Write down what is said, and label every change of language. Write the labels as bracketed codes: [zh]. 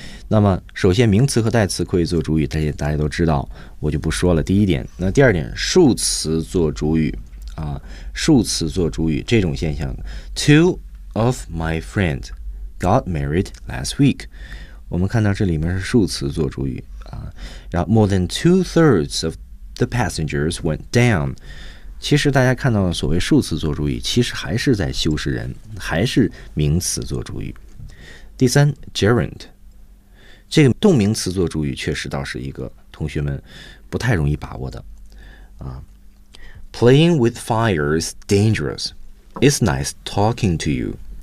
[zh] 那么首先名词和代词可以做主语，这些大家都知道，我就不说了。第一点，那第二点，数词做主语啊，数词做主语这种现象。 [en] Two of my friends got married last week. [zh] 我们看到这里面是数词做主语啊。然后 [en] more than two thirds of the passengers went down. [zh] 其实大家看到的所谓数词做主语，其实还是在修饰人，还是名词做主语。第三， gerund 这个动名词做主语确实倒是一个同学们不太容易把握的啊。 [en] Playing with fire is dangerous. It's nice talking to you.